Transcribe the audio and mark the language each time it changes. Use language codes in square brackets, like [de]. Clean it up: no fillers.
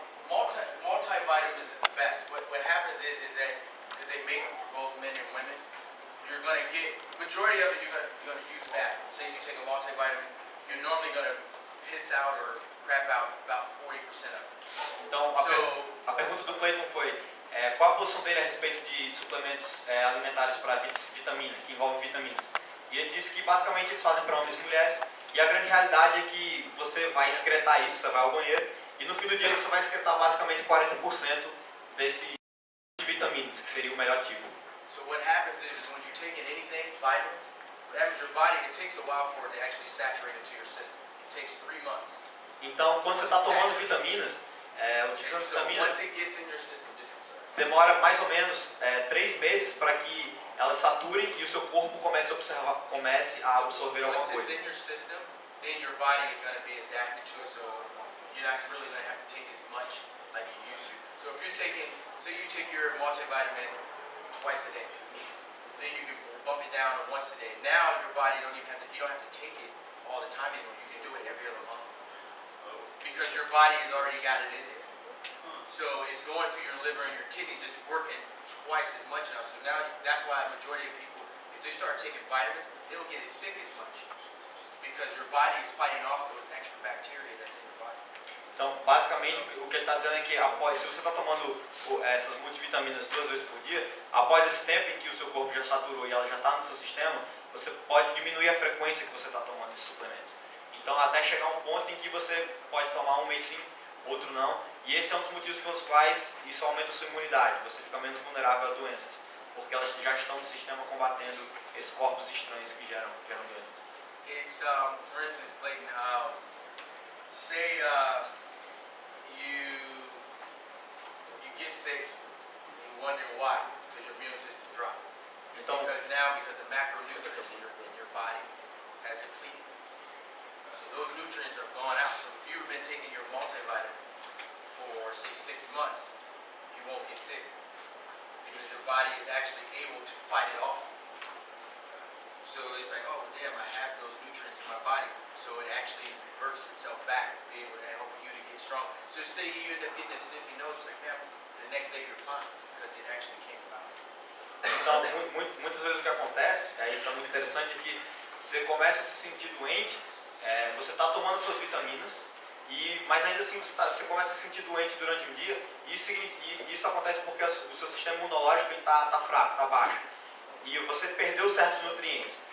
[en] Multivitamins is the best. What happens is that because they make them for both men and women, you're going to get majority of it. You're going to use bad. Say you take a multivitamin, you're normally going to piss out or crap out about 40% of it. [pt] Então, a pergunta do Clayton foi qual a posição dele a respeito de suplementos alimentares para vitamina, que envolvem vitaminas. E ele disse que basicamente eles fazem para homens e mulheres, e a grande realidade é que você vai excretar isso, você vai ao banheiro, e no fim do dia você vai excretar basicamente 40% desse de vitaminas, que seria o melhor tipo. [en] So what happens is when you're taking anything, vitamins, what happens your body, it takes a while for it to actually saturate into your system. It takes 3 months. [pt] Então, quando você está tomando vitaminas, utilizando [en] So once [pt] vitaminas, [en] it gets in your system, [pt] demora mais ou menos 3 meses para que elas saturem e o seu corpo comece a absorver alguma [en] once it's [pt] coisa. [en] in your system, then your body is going to be adapted to it, so you're not really going to have to take as much like you used to. So if you're taking, say you take your multivitamin twice a day, then you can bump it down to once a day. Now your body you don't have to take it all the time anymore. You can do it every other month because your body has already got it in there. So it's going through your liver and your kidneys, just working twice as much now. So now that's why a majority of people, if they start taking vitamins, they don't get as sick as much because your body is fighting off those extra bacteria that's in your body. [pt] Então, basicamente, o que ele está dizendo é que se você está tomando essas multivitaminas 2 vezes por dia, após esse tempo em que o seu corpo já saturou e ela já está no seu sistema, você pode diminuir a frequência que você está tomando esses suplementos. Então, até chegar a um ponto em que você pode tomar um mês sim, outro não. E esse é um dos motivos pelos quais isso aumenta a sua imunidade. Você fica menos vulnerável a doenças, porque elas já estão no sistema combatendo esses corpos estranhos que geram doenças. [en] It's, for instance, Clayton, say you get sick and you wonder why. It's because your immune system dropped. It's [pt] Então, [en] because the macronutrients in your body has depleted. So those nutrients are gone out. So if you've been taking your multivitamin for say 6 months, you won't get sick because your body is actually able to fight it off. So it's like, oh damn, I have those nutrients in my body, so it actually reverts itself back to be able to help you to get strong. So say you end up getting a sniffy nose, it's like, man, the next day you're fine because it actually came about. [pt] Então, muitas vezes o que acontece, isso é muito interessante, é que você começa a se sentir doente, você está tomando suas vitaminas, mas ainda assim você começa a se sentir doente durante um dia, e isso acontece porque o seu sistema imunológico está fraco, está baixo, e você perdeu certos nutrientes.